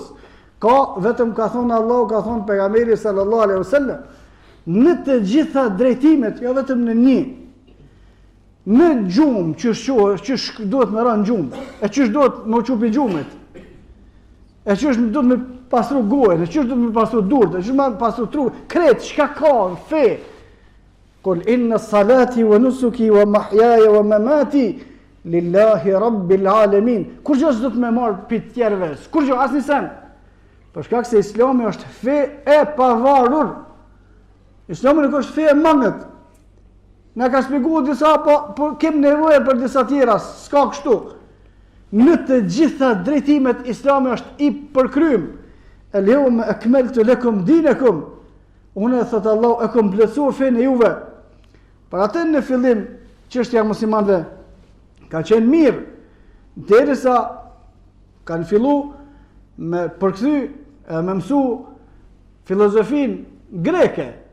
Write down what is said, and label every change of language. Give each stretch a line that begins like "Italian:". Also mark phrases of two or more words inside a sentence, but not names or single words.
Albanian: Ka, vetëm ka thonë Allah, ka thonë pejgamberi
Arabic: صلى الله عليه وسلم,
Albanian: në të gjitha drejtimet, jo vetëm në një. Në gjumë, ç'sh duhet me rënë gjumë, e ç'sh duhet me çupi gjumit, e ç'sh duhet me pastru gojën, e ç'sh duhet me pastru durët, e ç'sh me pastru trupin, krejt, çka ka në fe.
Arabic: قل إن صلاتي ونسكي ومحياي ومماتي لله رب العالمين.
Albanian: Kur gjë s'do të më marr pi të tjerëve, kur gjë asnjë sen. Për shkak se Islami është fe e pavarur. Islami nuk është fe e mangët. Na ka shpjeguar disa, po kem nevojë për disa tjera, s'ka kështu. Në të gjitha drejtimet Islami është i përkrym.
Arabic: اليوم أكملت لكم دينكم.
Albanian: Unë thot Allah e kam plotsuar fenë juve. Për atë në fillim çështja e muslimanëve ka qenë mirë, derisa kanë fillu me përkthy, me mësu filozofin greke.